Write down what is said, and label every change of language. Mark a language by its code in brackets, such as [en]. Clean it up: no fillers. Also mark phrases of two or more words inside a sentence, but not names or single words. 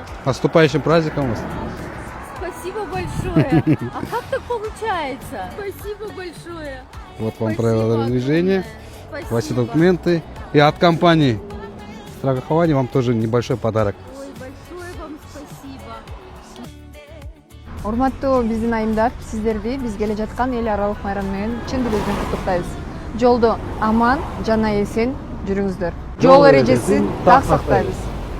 [ru] С наступающим праздником вас. Спасибо большое. А как так получается? Спасибо большое. Вот вам Спасибо. правила дорожного движения, Спасибо. ваши документы. И от компании страхования вам тоже небольшой подарок. Ой, большое вам спасибо. [ky] Урматтуу биздин айымдар, сиздерди биз келе жаткан эл аралык майрам менен чын жүрөктөн куттуктайбыз. Жолдо аман жана эсен жүрүңүздөр. Жол эрежесин так сактайбыз.